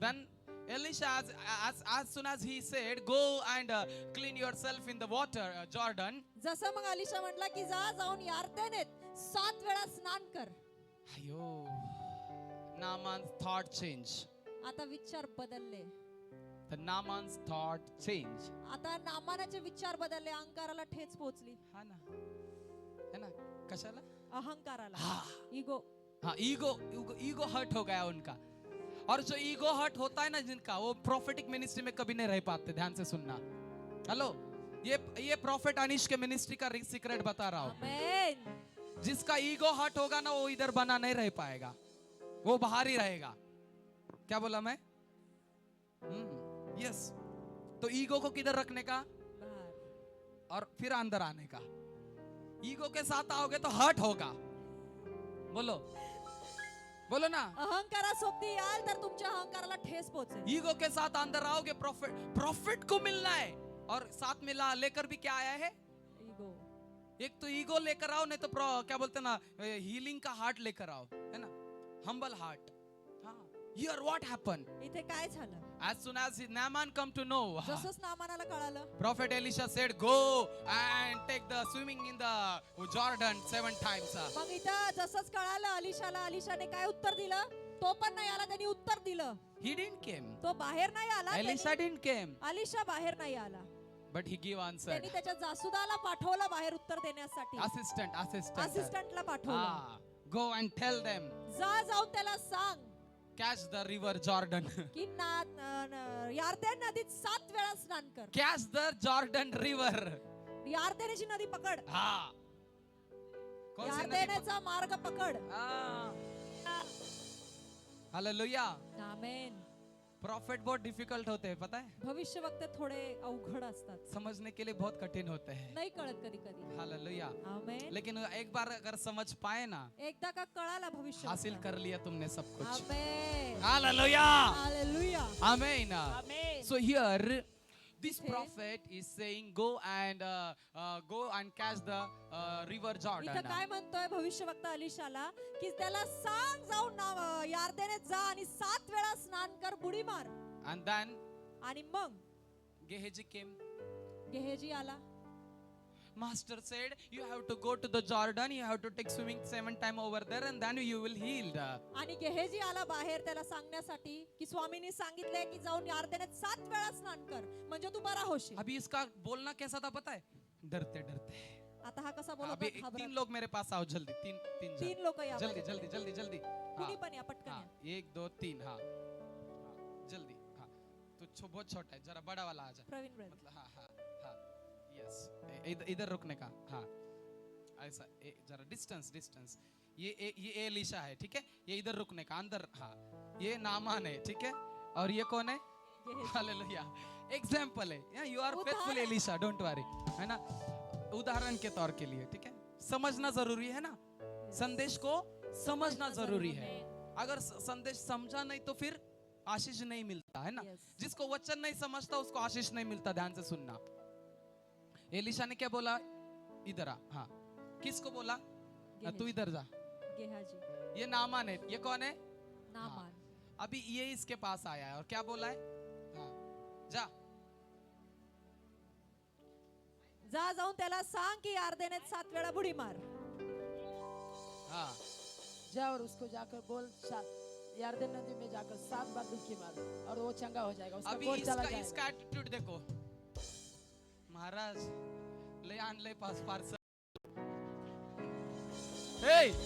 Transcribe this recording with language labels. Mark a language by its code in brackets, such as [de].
[en] Then Elisha, as soon as he said, go and clean yourself in the water, Jordan. [mr] जसं मग अलिशा म्हटला की जाऊन यार्देनेत 7 वेळा स्नान कर. [en] Ayo, Naaman's thought change. [mr] आता विचार बदलले. [en] The Naaman's thought change. [mr] आता नामानाचे विचार बदलले, अहंकाराला ठेच पोहोचली. [hi] हाँ ना, है ना, कशाला? [mr] अहंकाराला, [hi] हाँ, [en] Ego. [hi] हाँ, ईगो हर्ट हो गया उनका। और जो ईगो हर्ट होता है ना जिनका, वो प्रोफेटिक मिनिस्ट्री में कभी नहीं रह पाते। ध्यान से सुनना। हेलो, ये प्रॉफिट अनीश के मिनिस्ट्री का सीक्रेट बता रहा हूँ। आमेन. जिसका ईगो हर्ट होगा ना, वो इधर बना नहीं रह पाएगा, वो बाहर ही रहेगा। क्या बोला मैं? यस। तो ईगो को किधर रखने का बाहर. और फिर अंदर आने का। ईगो के साथ आओगे तो हर्ट होगा। बोलो, बोलो ना। [mr] अहंकारासोबती याल तर तुमच्या अहंकाराला ठेस पोहोचेल. [hi] ईगो के साथ अंदर आओगे, प्रॉफिट को मिलना है। और साथ में लेकर भी क्या आया है? [en] Ego. [hi] एक तो ईगो लेकर आओ, नहीं तो क्या बोलते ना, हीलिंग का हार्ट लेकर आओ, है ना, हम्बल हार्ट। [en] हाँ, here what happened? [mr] इथे काय झालं? [en] As soon as Naaman come to know, [mr] जसंच नामानाला कळालं, [en] Prophet Elisha said, go and take the swimming in the Jordan 7 times. [mr] मग इथं जसंच कळालं अलिशाला, अलिशाने काय उत्तर दिलं? तो पण नाही आला, त्यांनी उत्तर दिलं. [en] He didn't came. [mr] तो बाहेर नाही आला. [en] Elisha didn't came. [mr] अलिशा बाहेर नाही आला. [en] But he gave answer. [mr] त्यांनी त्याच्या जासुदाला पाठवलं बाहेर उत्तर देण्यासाठी. [en] Assistant. [mr] असिस्टंटला पाठवलं. [en] Go and tell them, [mr] जाऊन त्याला सांग [en] catch the river Jordan. [mr] की यार्देन नदीत 7 वेळा स्नान कर. [en] Catch the Jordan river. [mr] यार्देनेची नदी पकड. [hi] हाँ. कौन सी नदी? [mr] यार्देनेचा मार्ग पकड. हालेलुया. आमेन. [hi] प्रॉफिट बहुत डिफिकल्ट होते हैं, पता है? [mr] भविष्यवक्ते थोडे अवघड असतात, [hi] समझने के लिए बहुत कठिन होते हैं। [mr] नाही कळत कधी कधी. हालेलुया। आमेन. [hi] लेकिन एक बार अगर समझ पाए ना, [mr] एकदा का कळाला भविष्य, [hi] हासिल कर लिया तुमने सब कुछ। आमेन. Hallelujah. Hallelujah. [en] Amen. Amen. So here this [mr] इथे [en] prophet is saying, go and catch the river [mr] इथं [en] Jordan. [mr] काय म्हणतोय भविष्यवक्ता अलिशाला की त्याला सांग जाऊन यार्देनेत जा आणि 7 वेळा स्नान कर, बुडी मार. [en] And then [mr] आणि मग [en] Gehazi came. [mr] गेहेजी आला. [en] Master said, you have to go to the Jordan, you have to take swimming 7 times over there and then you will healed. [mr] आणि गेहेजी आला बाहेर त्याला सांगण्यासाठी की स्वामींनी सांगितलंय की जाऊन यार्देनेत 7 वेळा स्नान कर म्हणजे तू बरा होशील. [hi] अभी इसका बोलना कैसा था पता है? डरते डरते। [mr] आता हा कसा बोलत [hi] अभी [mr] होता? [hi] 3 लोग मेरे पास आओ जल्दी, 3 जन। [mr] 3 लोक या. [hi] जल्दी जल्दी जल्दी जल्दी। [mr] कुणी पण या, पटकन [hi] हाँ, [mr] या. [hi] 1 2 3 हाँ जल्दी। हाँ, तू बहुत छोटा है, जरा बड़ा वाला आ जा। प्रवीण ब्रदर. मतलब हाँ हाँ हाँ, यस, इधर रुकने का। हाँ, ऐसा जरा डिस्टेंस। ये एलिशा है, ठीक है? ये इधर रुकने का, अंदर। हाँ, ये नामान है, ठीक है? और ये कौन है? गेहेजी. हालेलुया। एग्जाम्पल है, [en] you are [mr] उदाहरण. [en] faithful Elisha, don't worry, [hi] है ना? उदाहरण के तौर के लिए, ठीक है? समझना जरूरी है ना, संदेश को समझना जरूरी है। अगर संदेश समझा नहीं तो फिर आशीष नहीं मिलता, है ना? [en] Yes. [hi] जिसको वचन नहीं समझता उसको आशीष नहीं मिलता। ध्यान से सुनना। एलिशा ने क्या बोला? इधर आ। हाँ, किसको बोला? तू इधर जा। गेहाजी. ये नामान है, ये कौन है? नामान. अभी ये इसके पास आया है और क्या बोला है? हाँ, जा। [mr] जाऊन त्याला सांग की यार्देनेत 7 वेळा बुडी मार. [hi] हाँ, जा और उसको जाकर बोल यरदन नदी में जाकर 7 बार डुबकी मार और वो चंगा हो जाएगा, उसका अभी कोट चला इसका जाएगा। एटीट्यूड देखो। [mr] महाराज ले आणले पार्सल। हे